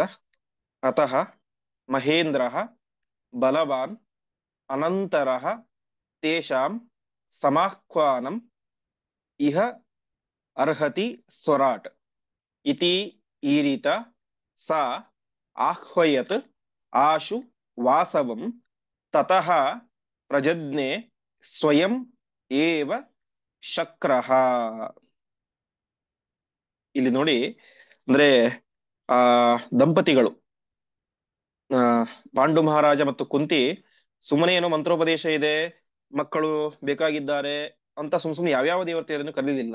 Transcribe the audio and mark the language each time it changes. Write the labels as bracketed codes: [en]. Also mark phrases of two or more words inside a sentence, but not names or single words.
[sa] ಅತಃ ಮಹೇಂದ್ರಃ ಬಲವಾನ್ ಅನಂತರಃ ತೇಷಾಂ ಸಮಾಹ್ವಾನಂ ಇಹ ಅರ್ಹತಿ ಸ್ವರಾಟ್ ಇತಿ ಈರಿತ ಸಾ ಆಹ್ವಯತ್ ಆಶು ವಾಸವಂ ತತಃ ಪ್ರಜಜ್ಞೆ ಸ್ವಯಂ ಏವ ಶಕ್ರಃ. [kn] ಇಲ್ಲಿ ನೋಡಿ, ಅಂದ್ರೆ ಆ ದಂಪತಿಗಳು, ಪಾಂಡು ಮಹಾರಾಜ ಮತ್ತು ಕುಂತಿ, ಸುಮ್ಮನೆ ಏನೋ ಮಂತ್ರೋಪದೇಶ ಇದೆ, ಮಕ್ಕಳು ಬೇಕಾಗಿದ್ದಾರೆ ಅಂತ ಸುಮ್ನೆ ಯಾವ್ಯಾವ ದೇವತೆಯನ್ನು ಕರೀಲಿಲ್ಲ.